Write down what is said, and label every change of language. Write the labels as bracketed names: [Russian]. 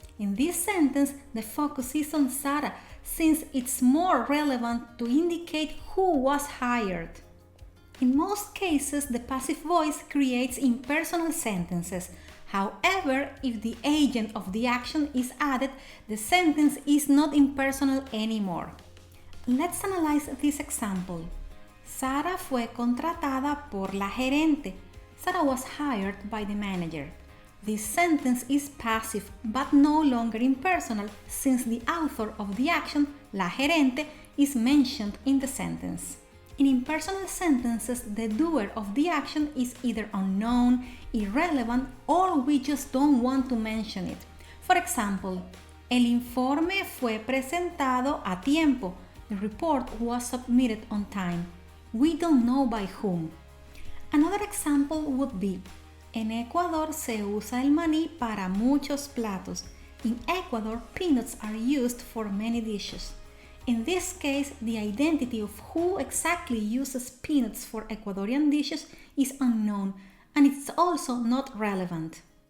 [English] In this sentence, the focus is on Sara since it's more relevant to indicate who was hired. In most cases, the passive voice creates impersonal sentences. However, if the agent of the action is added, the sentence is not impersonal anymore. Let's analyze this example. [Spanish] Sara fue contratada por la gerente. [English] Sara was hired by the manager. This sentence is passive but no longer impersonal since the author of the action, [Spanish] la gerente, [English] is mentioned in the sentence. In impersonal sentences, the doer of the action is either unknown, irrelevant, or we just don't want to mention it. For example, [Spanish] el informe fue presentado a tiempo. [English] The report was submitted on time. We don't know by whom. Another example would be, [Spanish] en Ecuador se usa el maní para muchos platos. [English] In Ecuador, peanuts are used for many dishes. In this case, the identity of who exactly uses peanuts for Ecuadorian dishes is unknown, and it's also not relevant.